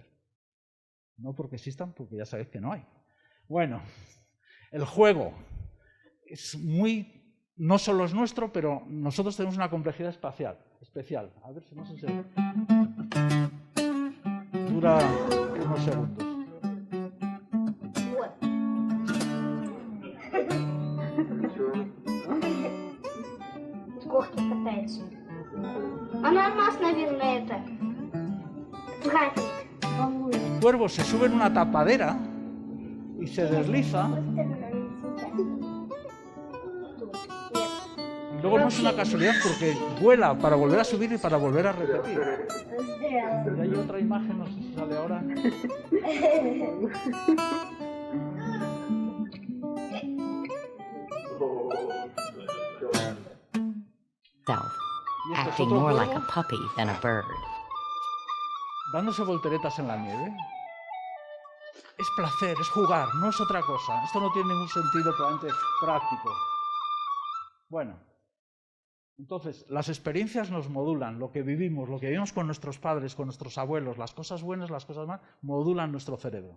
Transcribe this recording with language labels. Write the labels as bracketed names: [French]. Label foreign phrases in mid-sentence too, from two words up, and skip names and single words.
[Spanish] No porque existan, porque ya sabéis que no hay. Bueno, el juego es no solo es nuestro, pero nosotros tenemos una complejidad especial. A ver si no sé si dura unos segundos. [Russian] Горки катается. Она нас, наверное, это график волнует. [Spanish] El cuervo se sube en una tapadera y se desliza. Y luego no es una casualidad porque vuela para volver a subir y para volver a repetir. Y hay otra imagen, no sé si sale ahora. Y esto es Acting otro more cuervo [English] like a puppy than a bird. [Spanish] dándose volteretas en la nieve. Es placer, es jugar, no es otra cosa. Esto no tiene ningún sentido puramente práctico. Bueno, entonces las experiencias nos modulan, lo que vivimos con nuestros padres, con nuestros abuelos, las cosas buenas, las cosas malas, modulan nuestro cerebro.